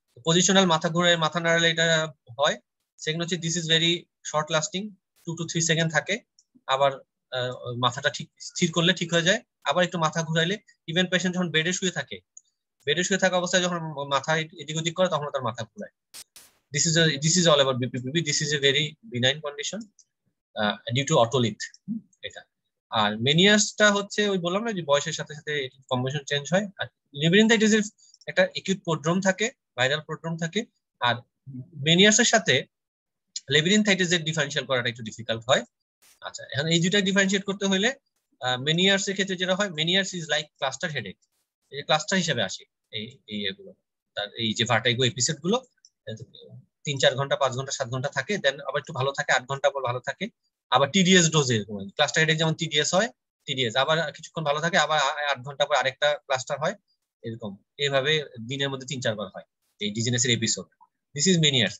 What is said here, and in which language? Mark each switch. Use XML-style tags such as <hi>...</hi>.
<bn>Positional মাথা ঘুরায় মাথা নাড়ালে এটা হয়। সেকেন্ড হচ্ছে</bn> <en>this is very short lasting,</en> <bn>2 to 3 second থাকে, আবার মাথাটা ঠিক স্থির করলে ঠিক হয়ে যায়, আবার একটু মাথা ঘুরাইলে, ইভেন পেশেন্ট যখন বেডে শুয়ে থাকা অবস্থায় যখন মাথা এদিক ওদিক করে তখন তার মাথা ঘুরায়।</bn> <en>This is all about BPPV. This is a very benign condition due to otolith.</en> <bn>এটা। আর মেনিয়াসটা হচ্ছে ওই বললাম না যে বয়সের সাথে সাথে কম্বিনেশন চেঞ্জ হয়। আর লেবিরিনথাইটিসের একটা একিউট প্রোড্রোম থাকে, ভাইরাল প্রোড্রোম থাকে। আর মেনিয়াসের সাথে লেবিরিনথাইটিসের ডিফারেন্সিয়েট করাটা একটু ডিফিকাল্ট হয়। আচ্ছা, এখন এই দুইটা ডিফারেন্সিয়েট করতে হলে মেনিয়ার্সের ক্ষেত্রে যেটা হয়,</bn> <en>Meniere's is like cluster headache,</en> <bn>এই ক্লাস্টার হিসেবে আসে এই এগুলো, তার এই যে ভার্টাইগো এপিসোড গুলো 3-4 ঘন্টা 5 ঘন্টা 7 ঘন্টা থাকে, দেন আবার একটু ভালো থাকে 8 ঘন্টা পর ভালো থাকে, আবার টিডিএস ডোজে ক্লাস্টার হেডেক যেমন টিডিএস হয়, টিডিএস আবার কিছুক্ষণ ভালো থাকে, আবার 8 ঘন্টা পর আরেকটা ক্লাস্টার হয়, এরকম এইভাবে দিনের মধ্যে 3-4 বার হয় এই ডিজিনেসের এপিসোড।</bn> <en>This is Meniere's.</en>